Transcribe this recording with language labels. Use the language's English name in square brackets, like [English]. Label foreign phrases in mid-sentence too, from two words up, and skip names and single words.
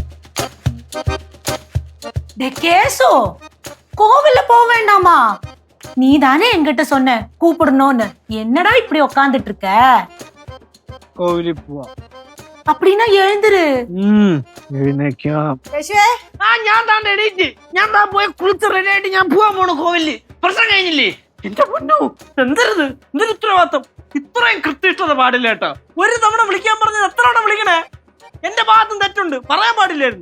[Tamil] கேசோ கோவில்ல போக வேண்டாமா? நீ தானே என்கிட்ட சொன்ன கூப்பிடணும்னு. என்னடா இப்படி உக்காந்துட்டு இருக்க? [Malayalam] കോവിലിൽ പോവാ. [Tamil] அப்படின்னா எழுந்துரு. [Malayalam] എഴുന്നേക്കാം. യേശുവേ, ഞാൻ താൻ എണീറ്റ് ഞാൻ താൻ പോയി കുളിച്ച് റെഡി ആയിട്ട് ഞാൻ പോവാൻ പോണു കോവിലില്. പ്രശ്നം കഴിഞ്ഞില്ലേ? എന്റെ പൊന്നു, എന്തരുത്, എന്തൊരു ഉത്തരവാദിത്തം. ഇത്രയും കൃത്യനിഷ്ഠത പാടില്ല കേട്ടോ. ഒരു തവണ വിളിക്കാൻ പറഞ്ഞത് എത്ര തവണ വിളിക്കണേ? എന്റെ ഭാഗത്തും തെറ്റുണ്ട്, പറയാൻ പാടില്ലായിരുന്നു.